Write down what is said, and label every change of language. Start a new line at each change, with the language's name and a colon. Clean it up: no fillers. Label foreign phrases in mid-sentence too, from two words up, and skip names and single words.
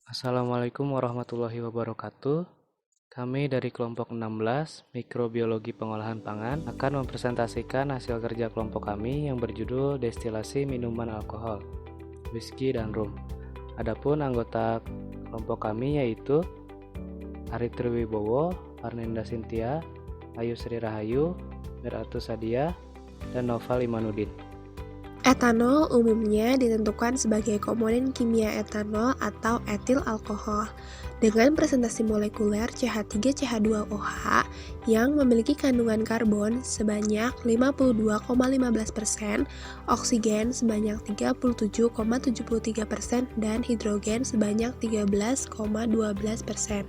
Arabic: السلام عليكم ورحمة الله وبركاته.
Indonesian: Kami dari kelompok 16 Mikrobiologi Pengolahan Pangan akan mempresentasikan hasil kerja kelompok kami yang berjudul Destilasi Minuman Alkohol, Whisky dan Rum. Adapun anggota kelompok kami yaitu Ari Triwibowo, Arnenda Sintia, Ayu Sri Rahayu, Miratu Sadia, dan Noval Imanuddin. Etanol umumnya ditentukan sebagai komponen kimia etanol atau etil alkohol dengan presentasi molekuler CH3CH2OH yang memiliki kandungan karbon sebanyak 52,15%, oksigen sebanyak 37,73% dan hidrogen sebanyak 13,12%.